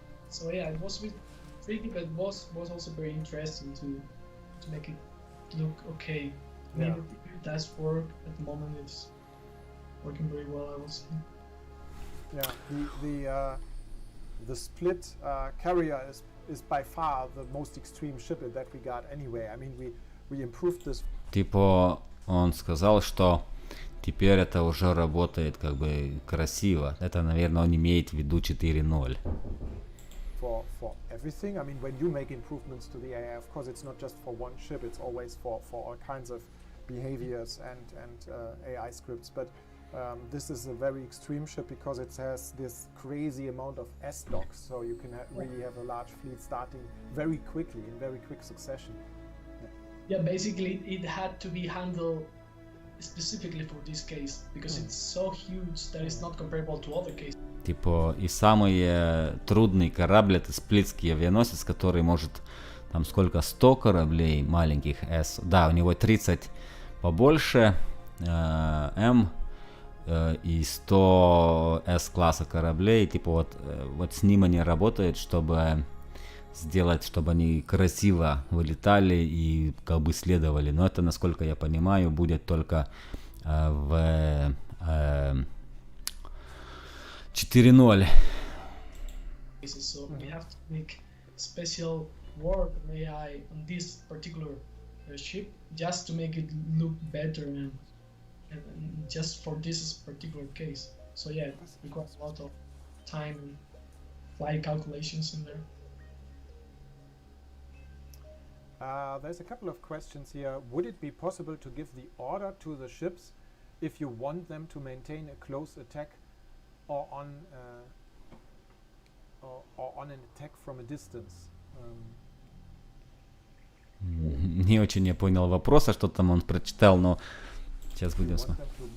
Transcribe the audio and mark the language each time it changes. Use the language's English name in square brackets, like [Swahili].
[English] So yeah, it was a bit tricky, but it was also very interesting to make it look okay. I mean, it does work at the moment. It's working very well, I would say. Yeah, the split carrier is by far the most extreme ship that we got anyway. I mean, we improved this. [Russian] Типа он сказал, что теперь это уже работает как бы красиво. Это, наверное, он имеет в виду 4.0. [English] For everything. I mean, when you make improvements to the AI, of course, it's not just for one ship. It's always for all kinds of behaviors and AI scripts. But This is a very extreme ship because it has this crazy amount of S-docks, so you can really have a large fleet starting very quickly, in very quick succession. Yeah, basically it had to be handled specifically for this case, because it's so huge that it's not comparable to other cases. [Russian] Типа, и самый трудный корабль — это сплитский авианосец, который может, там сколько, 100 кораблей маленьких S. Да, у него 30 побольше, М, и 100 S-класса кораблей. Типа вот с ним они работают, чтобы сделать, чтобы они красиво вылетали и как бы следовали. Но это, насколько я понимаю, будет только в 4.0. [English] So we have to make special work on AI on this particular ship just to make it look better and just for this particular case. So yeah, it requires a lot of time and flight calculations in there. There's a couple of questions here. Would it be possible to give the order to the ships if you want them to maintain a close attack or on an attack from a distance? [Russian] Не очень я понял вопроса, что там он прочитал, но сейчас будем смотреть.